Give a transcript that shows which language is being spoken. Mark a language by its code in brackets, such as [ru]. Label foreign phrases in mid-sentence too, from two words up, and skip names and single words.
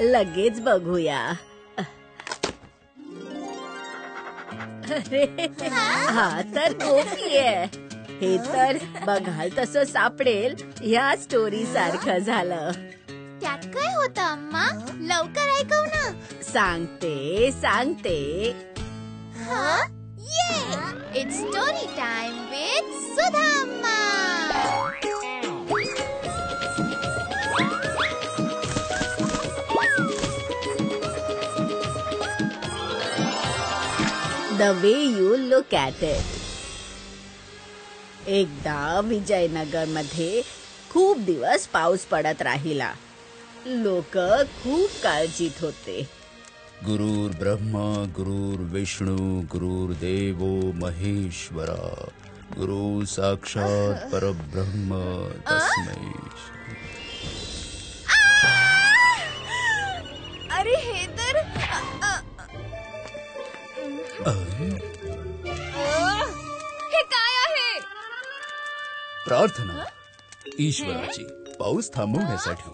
[mr] लगेच बघूया. अरे, हा तर कॉफी आहे. हे तर बघाल तसं सापडेल या स्टोरी सारखं झालं. त्यात काय होतं अम्मा? लवकर ऐकव ना. सांगते. [en] It's story time with Sudha Amma. The way you look at it. [mr] एकदा विजयनगर मध्ये खूप दिवस पाऊस पडत राहिला. लोक खूप काळजीत होते. [sa] गुरुर् ब्रह्मा गुरुर्विष्णू गुरुर्देवो महेश्वरा गुरु साक्षात परब्रह्म तस्मै. [mr] अरे हे तर हे काय आहे? प्रार्थना ईश्वराची पाऊस थांबवण्यासाठी.